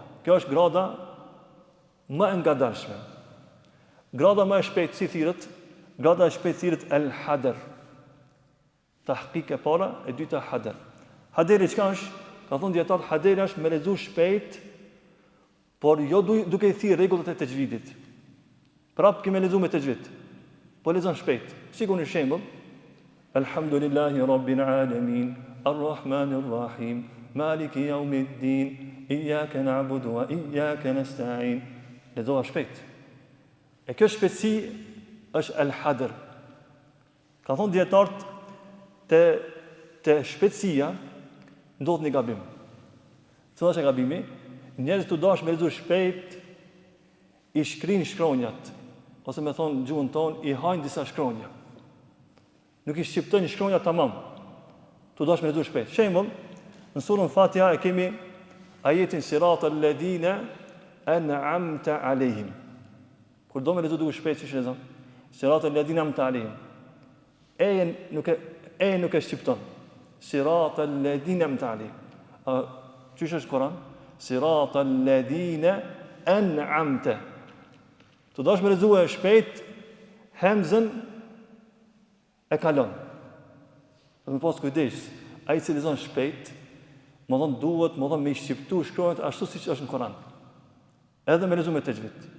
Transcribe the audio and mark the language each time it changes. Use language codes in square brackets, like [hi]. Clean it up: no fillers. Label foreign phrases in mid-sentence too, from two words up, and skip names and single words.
[sq] Kjo është grada më e ngadalshme. Grada më e shpejtë si thirrët, grada e shpejtë thirrët el-hadr. Tahqiq e para, e dyta hadr. Haderi çka është? Ka thonë dietar, haderi është me lexu shpejt, por jo duke i thirrë rregullat e tajvidit. Prap kemë lexu me tajvid. Po lexon shpejt. Shikoni shembull. [ar] الحمد لله رب العالمين، الرحمن الرحيم، مالك يوم الدين، إياك نعبد وإياك نستعين. [sq] Lexoa shpejt. E kjo shpejtësi është el-hadr. Ka thonë dietarët te shpejtësia ndodh një gabim. Cila është gabimi? Njerëzit u dash me lexu shpejt, i shkrin shkronjat, ose me thonë gjuhën tonë, i hajnë disa shkronja. Nuk i shqiptojnë shkronjat tamam. Tu dash me lexu shpejt. Shembull, në surën Fatiha e kemi ajetin [ar] صراط الذين أنعمت عليهم. [sq] Kur do me lexu duke shpejt, çish lexon? [ar] صراط الذين أنعمت عليهم. [sq] E nuk e shqipton. [ar] صراط الذين أنعمت عليهم. [sq] Çish është Kur'an? [ar] صراط الذين أنعمت. [sq] Tu dash me lexu shpejt, hemzën e kalon. Do të pas kujdes. Ai që lexon shpejt, më thonë duhet, më thonë me i shqiptu shkronjat ashtu siç është në Kur'an. Edhe me lexu me tajvid.